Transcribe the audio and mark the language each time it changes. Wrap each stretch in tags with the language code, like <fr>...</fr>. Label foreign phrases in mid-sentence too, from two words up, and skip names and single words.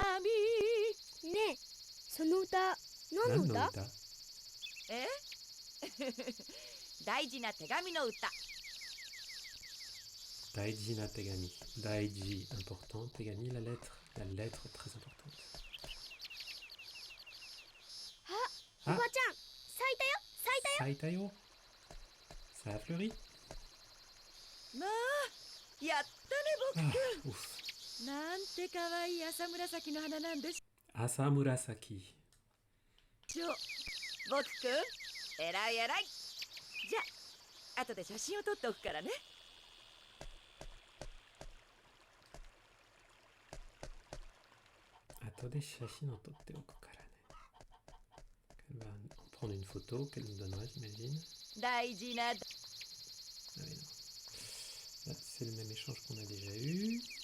<ja>ねえ、その歌、何の歌？ Nanoda. え？大事な手紙の歌。大事な手紙. Daiji,</ja> <fr>important. Tegami, la lettre. La lettre très importante.</fr> <ja>おばちゃん、咲いたよ、咲いたよ。</ja> <fr>Ça a été yo. Ça a fleuri.</fr> <ja>まあ、やったね</ja> <fr>Ah,</fr> <ja>僕。</ja> <fr>ouf.</fr> <ja>なんてかわいい朝紫の花なんでし Asamurasaki. ょう。僕くん、えらいえらい。じゃあ、後で写真を撮っておくからね。 Attendez, 写真を撮っておくからね.</ja> <fr>Elle va en prendre une photo qu'elle nous donnera, j'imagine.</fr> <ja>大事な。</ja> <fr>Ah oui, non. Là, c'est le même échange qu'on a déjà eu.</fr>